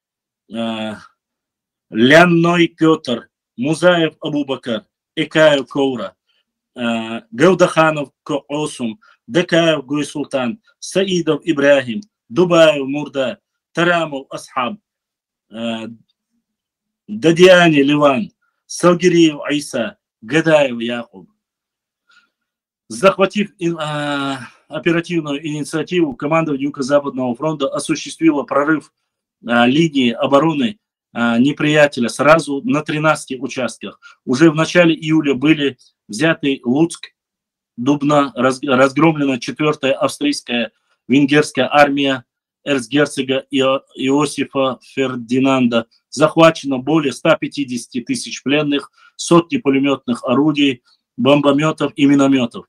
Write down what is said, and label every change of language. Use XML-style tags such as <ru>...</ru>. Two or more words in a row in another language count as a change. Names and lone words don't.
<ru>Лянной Петр, Музаев Абубакар, Экаев Коура, Гаудаханов Коосум, Дакаев Гуйсултан, Саидов Ибрахим, Дубаев Мурда, Тарамов Асхаб, Дадиани Ливан, Салгириев Айса, Гадаев Якуб. Захватив оперативную инициативу, командование Юго-Западного фронта осуществило прорыв линии обороны неприятеля сразу на 13 участках. Уже в начале июля были взяты Луцк, Дубна, разгромлена 4-я австрийская венгерская армия эрцгерцога Иосифа Фердинанда, захвачено более 150 тысяч пленных, сотни пулеметных орудий, бомбометов и минометов.</ru>